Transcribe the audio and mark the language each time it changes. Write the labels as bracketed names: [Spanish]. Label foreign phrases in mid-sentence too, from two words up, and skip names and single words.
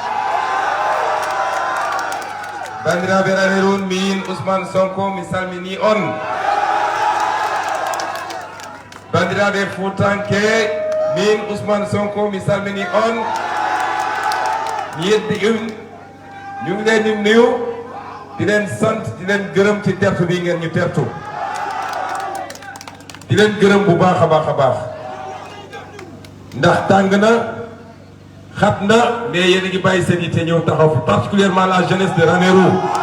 [Fula] Bandiraɓe Ranérou min Ousmane Sonko mi salmini on. Bandiraɓe Foutanke min Ousmane Sonko mi salmini on. [Wolof] mi yeddi ñu ngi leen di nuyu di leen sant di leen gërëm ci tertu bi ngeen ñu tertu di leen gërëm bu baax a baax a baax ndax tàng na xat na mais yéen a ngi bàyyi seen yitte ñëw taxaw fi [French] particulièrement la jeunesse de Ranérou.